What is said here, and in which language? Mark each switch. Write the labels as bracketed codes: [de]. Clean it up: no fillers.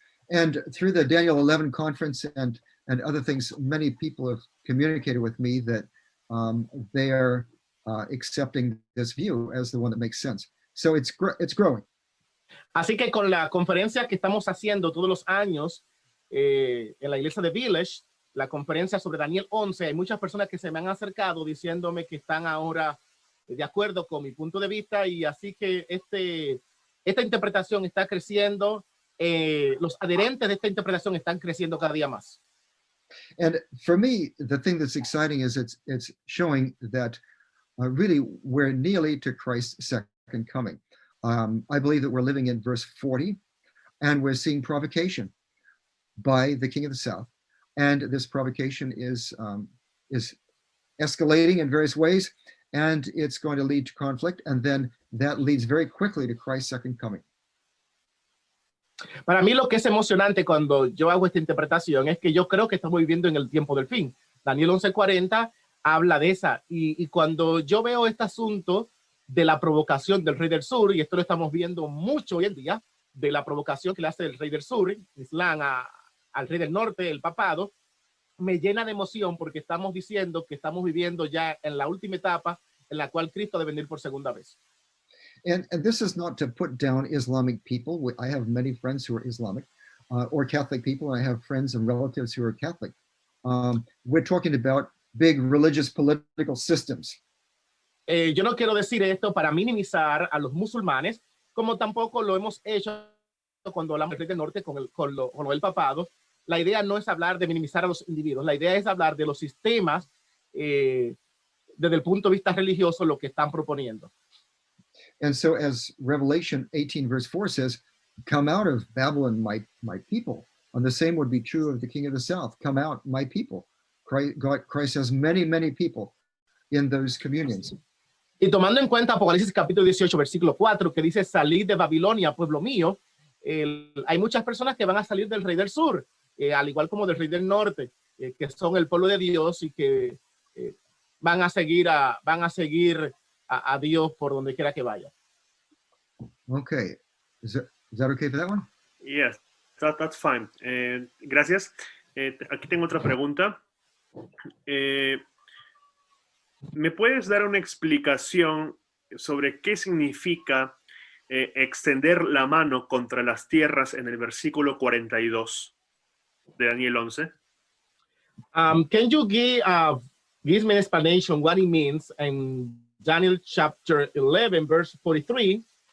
[en] And through the Daniel 11 conference and other things, many people have communicated with me that they are accepting this view as the one that makes sense. So it's growing. [es] Así que con la conferencia que estamos haciendo todos los años en la iglesia de Village, la conferencia sobre Daniel 11, hay muchas personas que se me han acercado diciéndome que están ahora de acuerdo con mi punto de vista, y así que esta interpretación está creciendo, los adherentes de esta interpretación están creciendo cada día más. [en] And for me, the thing that's exciting is it's showing that really we're nearly to Christ's second coming. I believe that we're living in verse 40, and we're seeing provocation by the king of the south. And this provocation is escalating in various ways, and it's going to lead to conflict, and then that leads very quickly to Christ's second coming. [es] Para mí lo que es emocionante cuando yo hago esta interpretación es que yo creo que estamos viviendo en el tiempo del fin. Daniel 11:40 habla de esa, y cuando yo veo este asunto de la provocación del rey del sur, y esto lo estamos viendo mucho hoy en día, de la provocación que le hace el rey del sur, Islam, al rey del norte, el papado, me llena de emoción, porque estamos diciendo que estamos viviendo ya en la última etapa en la cual Cristo debe venir por segunda vez. [en] And this is not to put down Islamic people. I have many friends who are Islamic, or Catholic people. I have friends and relatives who are Catholic. We're talking about big religious political systems. [es] Yo no quiero decir esto para minimizar a los musulmanes, como tampoco lo hemos hecho cuando hablamos del norte con el papado. La idea no es hablar de minimizar a los individuos, la idea es hablar de los sistemas desde el punto de vista religioso, lo que están proponiendo. [en] And so as Revelation 18 verse 4 says, come out of Babylon, my people. And the same would be true of the king of the south. Come out, my people. Christ has many, many people in those communions. [es] Y tomando en cuenta Apocalipsis capítulo 18, versículo 4, que dice, salid de Babilonia, pueblo mío, hay muchas personas que van a salir del rey del sur, al igual como del rey del norte, que son el pueblo de Dios y que van a seguir a Dios por donde quiera que vaya. [en] Okay. Is that okay for that one? Yes, that's fine. Gracias. [es] Aquí tengo otra pregunta. ¿Me puedes dar una explicación sobre qué significa extender la mano contra las tierras en el versículo 42 de Daniel 11? [en] Can you give me an explanation what it means in Daniel chapter 11, verse 43?